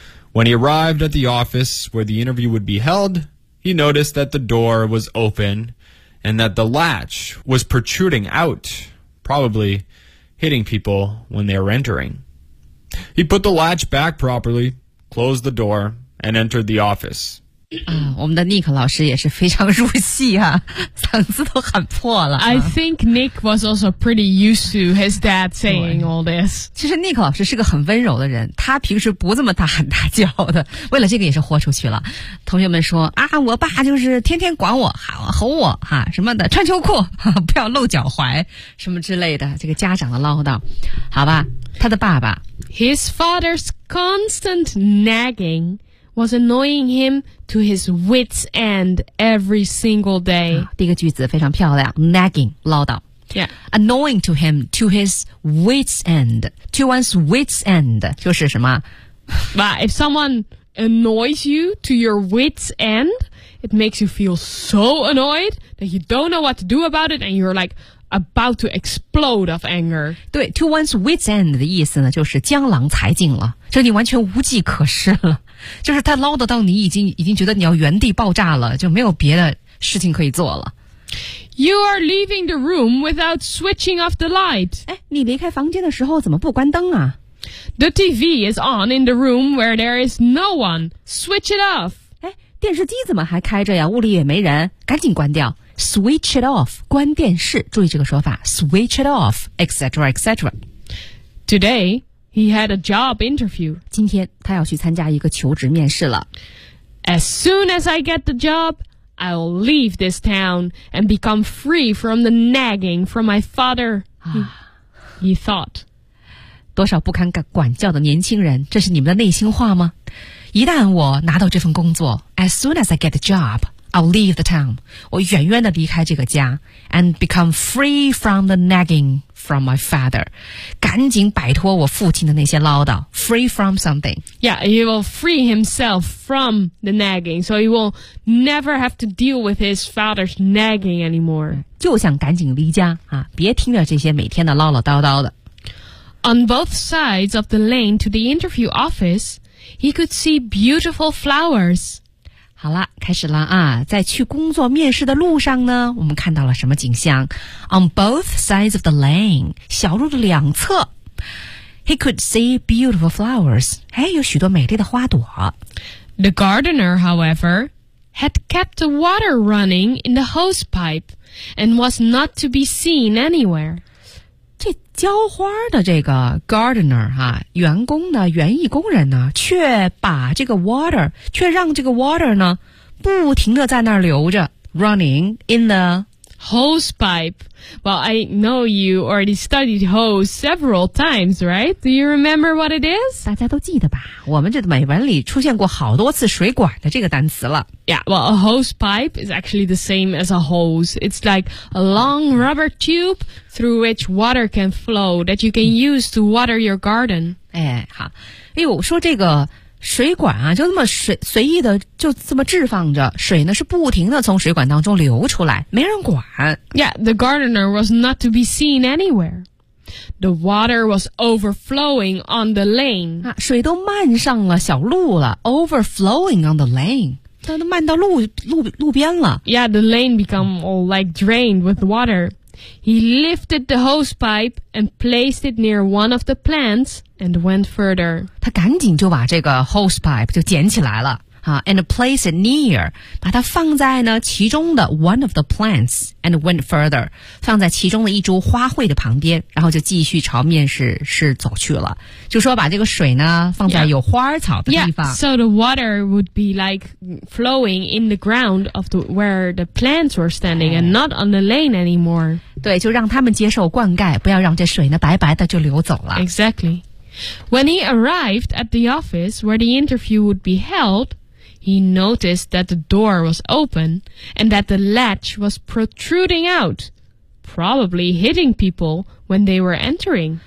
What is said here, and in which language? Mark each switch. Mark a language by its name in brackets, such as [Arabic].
[English] When he arrived at the office where the interview would be held, he noticed that the door was open and that the latch was protruding out, probably hitting people when they were entering. He put the latch back properly,closed the door and entered the office. [Chinese] 我们的 Nick 老师也是非常入戏啊，嗓子都喊破了。 [English] I think Nick was also pretty used to his dad saying all this. [Chinese] 其实 Nick 老师是个很温柔的人，他平时不这么大喊大叫的，为了这个也是豁出去了。同学们说啊，我爸就是天天管我，吼我哈什么的，穿秋裤，不要露脚踝什么之类的，这个家长的唠叨。好吧，他的爸爸。 [English] His father's constant nagging was annoying him to his wit's end every single day.、 [Chinese] 第一个句子非常漂亮 ,nagging, 唠叨。 [English] Yeah. Annoying to him to his wit's end. To one's wit's end, [Chinese] 就是什么 [English] But if someone annoys you to your wit's end, it makes you feel so annoyed that you don't know what to do about it and you're like, about to explode of anger. [Chinese] 对 [English] to one's wit's end [Chinese] 的意思呢，就是江郎才尽了，就你完全无计可施了，就是他唠叨到你已经觉得你要原地爆炸了，就没有别的事情可以做了。 [English] You are leaving the room without switching off the light. [Chinese] 哎，你离开房间的时候怎么不关灯啊？ [English] The TV is on in the room where there is no one. Switch it off. [Chinese] 哎，电视机怎么还开着呀？屋里也没人，赶紧关掉。 [English] Switch it off. [Chinese] 关电视，注意这个说法。 [English] Switch it off, etc., etc. Today, he had a job interview. [Chinese] 今天他要去参加一个求职面试了。 [English] As soon as I get the job, I'll leave this town and become free from the nagging from my father. He thought. [Chinese] 多少不堪管教的年轻人，这是你们的内心话吗？一旦我拿到这份工作 [English] ，as soon as I get the job, I'll leave the town. [Chinese] 我远远的离开这个家 [English] ，and become free from the nagging from my father. [Chinese] 赶紧摆脱我父亲的那些唠叨。 [English] Free from something. Yeah, he will free himself from the nagging, so he will never have to deal with his father's nagging anymore. [Chinese] 就想赶紧离家啊，别听着这些每天的唠唠叨叨的。 [English] On both sides of the lane to the interview office, he could see beautiful flowers. [Chinese] 好了，开始了啊！在去工作面试的路上呢，我们看到了什么景象 ？ [English] On both sides of the lane, [Chinese] 小路的两侧 ， [English] he could see beautiful flowers. [Chinese] 哎，有许多美丽的花朵。 [English] The gardener, however, had kept the water running in the hose pipe and was not to be seen anywhere. [Chinese] 这浇花的这个 gardener 哈、啊，员工呢，园艺工人呢，却让这个 water 呢，不停的在那儿流着 ， [English] running in the hose pipe. Well, I know you already studied hose several times, right? Do you remember what it is? [Chinese] 大家都记得吧？我们这美文里出现过好多次水管的这个单词了。 [English] Yeah, well, a hose pipe is actually the same as a hose. It's like a long rubber tube. Through which water can flow that you can use to water your garden. [Chinese] 哎，好，哎呦，说这个水管啊，就那么随意的就这么置放着，水呢是不停的从水管当中流出来，没人管。 [English] Yeah, the gardener was not to be seen anywhere. The water was overflowing on the lane. [Chinese] 啊，水都漫上了小路了 ， [English] overflowing on the lane. [Chinese] 它都漫到路边了。 [English] Yeah, the lane become all like drained with water. He lifted the hose pipe and placed it near one of the plants and went further. [Chinese] 他赶紧就把这个 hose pipe 就捡起来了、啊、 [English] and placed it near, [Chinese] 把它放在呢其中的 [English] one of the plants and went further, [Chinese] 放在其中的一株花卉的旁边，然后就继续朝面试走去了。就说把这个水呢放在有花草的地方。 [English] Yeah, so the water would be like flowing in the ground of where the plants were standing and not on the lane anymore. [Chinese] 对，就让他们接受灌溉，不要让这水呢白白的就流走了。 [English] Exactly. When he arrived at the office where the interview would be held, he noticed that the door was open and that the latch was protruding out, probably hitting people when they were entering.